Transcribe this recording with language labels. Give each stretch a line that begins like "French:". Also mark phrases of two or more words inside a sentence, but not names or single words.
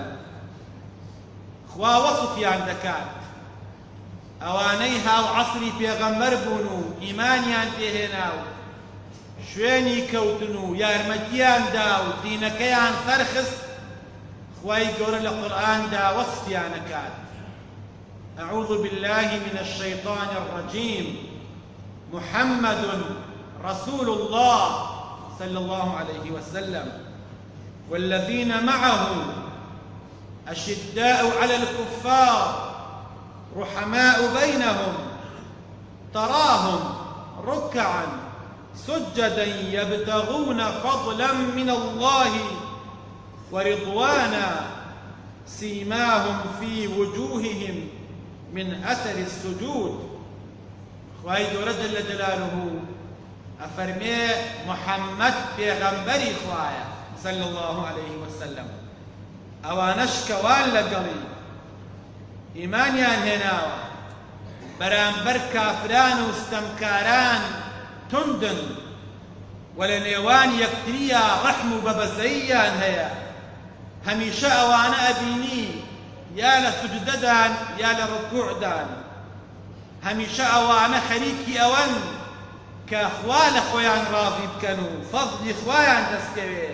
Central Kurdish: خوا وەصفیان دەکات، ئەوانەی هاو عەسری پێغەمبەر بوون و ئیمانیان پێهێنا و شوێنی کەوتن و یارمەتیان دا و دینەکەیان سەرخست، خوای گەورە لە قورئاندا وەصفیان دەکات.
Arabic: أعوذ بالله من الشيطان الرجيم. محمد رسول الله صلى الله عليه وسلم والذين معه أشداء على الكفار رحماء بينهم تراهم ركعا سجدا يبتغون فضلا من الله ورضوانا سيماهم في وجوههم من أثر السجود.
Central Kurdish: خواهي گەورە
Arabic: جل جلاله
Central Kurdish: أفرمي محمد پێغەمبەری خوایە
Arabic: صلى الله عليه وسلم.
Central Kurdish: ئەوانەش کەوان لەگەڵی ئیمانیان هێناوە، بەرامبەر کافران و ستەمکاران توندن و لە نێوان یەکتریە ڕەحم و بەبەزەییان هەیە. هەمیشە ئەوانە ئەبینی یا لە سوجدەدان یا لە ڕکوعدان، هەمیشە ئەوانە خەریکی ئەوەن کە خوا لە خۆیان ڕاضی بکەن و فەضلی خوایان دەستکەوێ.